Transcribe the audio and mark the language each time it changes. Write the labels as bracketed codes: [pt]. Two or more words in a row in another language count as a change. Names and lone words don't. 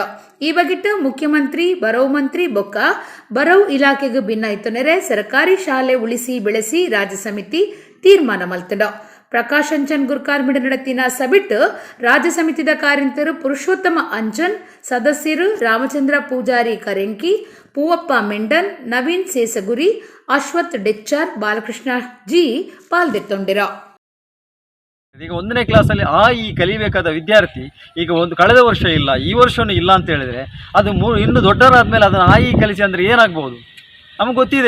[tcy] ಈ ಬಗೆಟ್ಟು ಮುಖ್ಯಮಂತ್ರಿ ಬರವು ಮಂತ್ರಿ ಬೊಕ್ಕ ಬರವು ಇಲಾಖೆಗೆ ಭಿನ್ನ ಇತ್ತನೆರೆ ಸರ್ಕಾರಿ ಶಾಲೆ ಉಳಿಸಿ ಬೆಳೆಸಿ ರಾಜ್ಯ ಸಮಿತಿ ತೀರ್ಮಾನ ಮಲ್ತಡ ಪ್ರಕಾಶ್ ಅಂಚನ್ ಗುರ್ಕಾರ್ಮಿಡ ನಡತಿನ ಸಬಿಟ್ ರಾಜ್ಯ ಸಮಿತಿದ ಕಾರ್ಯಂತರು ಪುರುಷೋತ್ತಮ ಅಂಚನ್ ಸದಸ್ಯರು ರಾಮಚಂದ್ರ ಪೂಜಾರಿ ಕರೆಂಕಿ ಪೂವಪ್ಪ ಮೆಂಡನ್ ನವೀನ್ ಸೇಸಗುರಿ ಅಶ್ವಥ್ ಡೆಚ್ಚಾರ್ ಬಾಲಕೃಷ್ಣ ಜಿ ಪಾಲ್ಗೊಳ್ಳಿರ. [kn] ಈಗ 1ನೇ ಕ್ಲಾಸಲ್ಲಿ ಈ ಕಲಿಬೇಕಾದ ವಿದ್ಯಾರ್ಥಿ ಈಗ ಕಳೆದ ವರ್ಷ ಇಲ್ಲ, ಈ ವರ್ಷವೂ ಇಲ್ಲ ಅಂತ ಹೇಳಿದ್ರೆ ಅದು ಇನ್ನು ದೊಡ್ಡವರಾದ್ಮೇಲೆ ಅದನ್ನು ಕಲಿಸಿ ಅಂದರೆ ಏನಾಗ್ಬೋದು? ನಮ್ಗೆ ಗೊತ್ತಿದೆ.